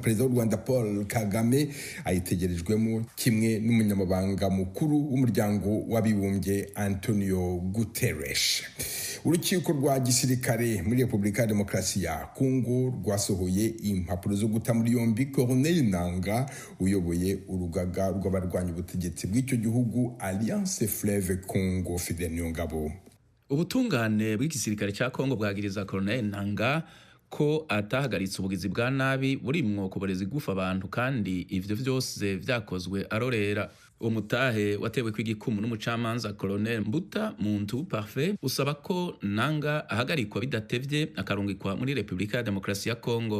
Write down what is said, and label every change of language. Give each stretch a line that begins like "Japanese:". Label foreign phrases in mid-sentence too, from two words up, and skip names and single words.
Kinyarwanda: Perezida w'u Rwanda Paul Kagame ayitegerejwemo kimwe n'umunyamabanga mukuru w'umuryango w'abibumbye Antonio Guterres. Urukiko rwa gisirikare muri Repubulika ya Demokarasi ya Kongo rwasohoye impapuro zo guta muri yombi Colonel Nanga uyoboye urugaga rw'abarwanya ubutegetsi bw'icyo gihugu Alliance Fleuve Congo.
Rundi: Fidel Nyongabo. Ubutungane bw'igisirikare cya Kongo bwagiriza Colonel Nanga ko atahagaritse ubugizi bwa nabi burimwo kuboreza igufa abantu, kandi ivyo vyose vyakozwe arorera. Umutahe watewe kw'igikumu n'umucamanza Colonel Mbuta Muntu Parfait usaba ko Nanga ahagarikwa bidatevye akarungikwa muri Repubulika ya Demokarasi ya Kongo.